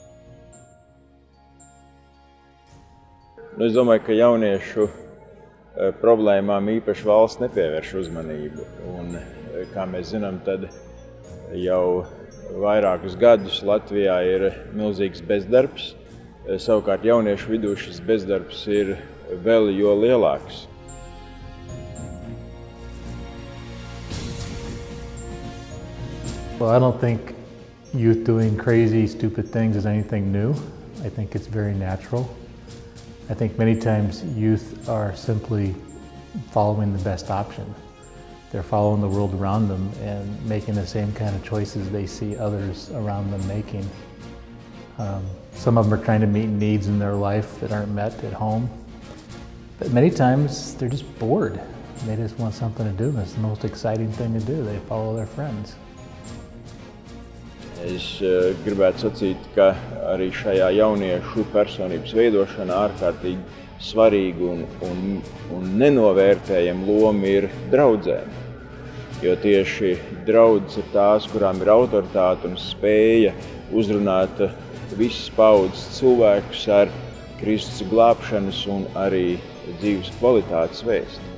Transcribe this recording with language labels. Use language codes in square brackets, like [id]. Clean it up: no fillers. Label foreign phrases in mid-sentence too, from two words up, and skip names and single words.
[lv] Es domāju, ka jauniešu problēmām īpaši valsts nepievērš uzmanību. Un, kā mēs zinām, tad jau vairākus gadus Latvijā ir milzīgs bezdarbs. Savukārt jauniešu vidū šis bezdarbs ir vēl jo lielāks. [en] Well, I don't think youth doing crazy, stupid things is anything new. I think it's very natural. I think many times youth are simply following the best option. They're following the world around them and making the same kind of choices they see others around them making. Some of them are trying to meet needs in their life that aren't met at home. But many times they're just bored. They just want something to do. It's the most exciting thing to do. They follow their friends. [lv] Es gribētu sacīt, ka arī šajā jauniešu personības veidošanā ārkārtīgi svarīga un nenovērtējama loma ir draudzēm. Jo tieši draudzes ir tās, kurām ir autoritāte un spēja uzrunāt visas paudzes cilvēkus ar Kristus glābšanas un arī dzīves kvalitātes vēsti.